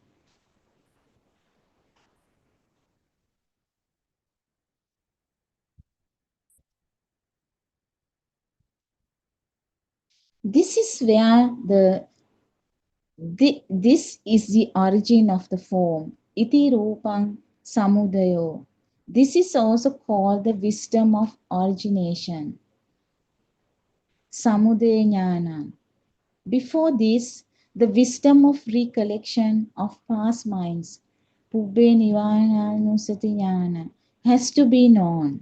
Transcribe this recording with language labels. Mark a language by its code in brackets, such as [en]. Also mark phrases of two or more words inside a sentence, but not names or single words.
[en] This is where this is the origin of the form. [pi] Iti rupang samudayo. [en] This is also called the wisdom of origination. [pi] Samudaya jnana. [en] Before this, the wisdom of recollection of past minds, [pi] Pubbe Nivayanusati jnana, [en] has to be known.